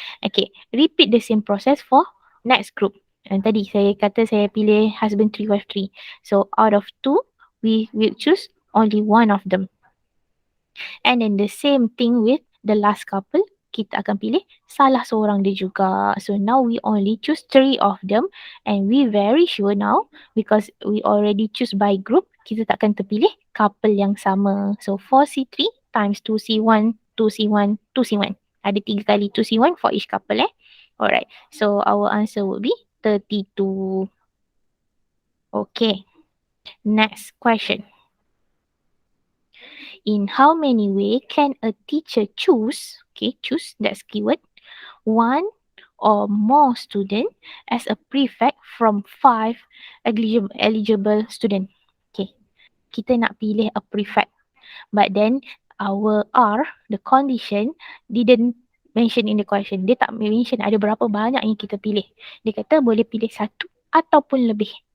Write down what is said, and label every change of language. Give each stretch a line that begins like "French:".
English: Okay, repeat the same process for next group. And
Malay: tadi saya kata saya pilih
English: husband 3, wife 3. So out of 2, we will choose only one of them. And then the same thing with the last couple.
Malay: Kita akan pilih salah seorang dia juga.
English: So now we only choose 3 of them. And we very sure now, because we already choose by group,
Malay: kita takkan terpilih couple yang sama.
English: So 4C3 times 2C1, 2C1, 2C1.
Malay: Ada 3 kali
English: 2C1 for each couple Alright, so our answer would be 32. Okay, next question. In how many ways can a teacher choose, okay, choose, that's keyword, one or more student as a prefect from 5 eligible student. Okay,
Malay: kita nak pilih
English: a prefect. But then our R, the condition, didn't mention in the question.
Malay: Dia tak mention ada berapa banyak yang kita pilih. Dia kata boleh pilih satu ataupun lebih.